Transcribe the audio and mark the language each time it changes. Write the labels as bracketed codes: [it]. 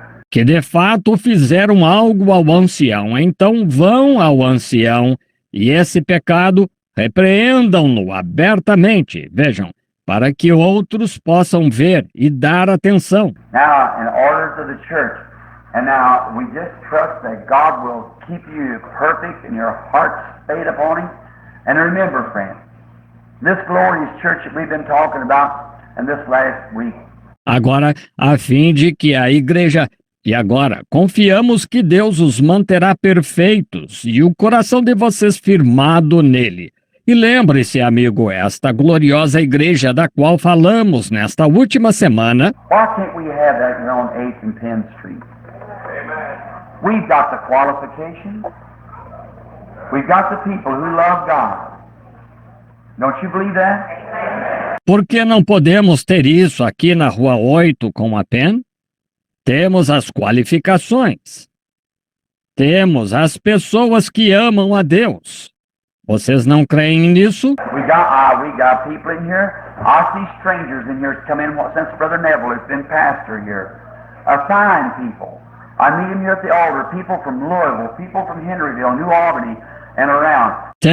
[pt] que de fato fizeram algo ao ancião, então vão ao ancião e esse pecado repreendam-no abertamente, vejam, para que outros possam ver e dar atenção. [en] Now, in orders of the church, and now we just trust that God will keep you perfect and your heart stayed upon Him. And remember, friends, this glorious church that we've been talking about in this last week. [pt] Agora, a fim de que a igreja... E agora, confiamos que Deus os manterá perfeitos e o coração de vocês firmado nele. E lembre-se, amigo, esta gloriosa igreja da qual falamos nesta última semana. [en] Why can't we have that here on 8th and 10th Street? We've got the qualifications. We've got the people who love God. Don't you believe that? [pt] Por que não podemos ter isso aqui na Rua 8 com a Penn? Temos as qualificações. Temos as pessoas que amam a Deus. Vocês não creem nisso? [en] We got people in here. I see strangers in here come in since Brother Neville has been pastor here. Fine people. I meet them here at the altar. People from Louisville, people from Henryville, New Albany, and around.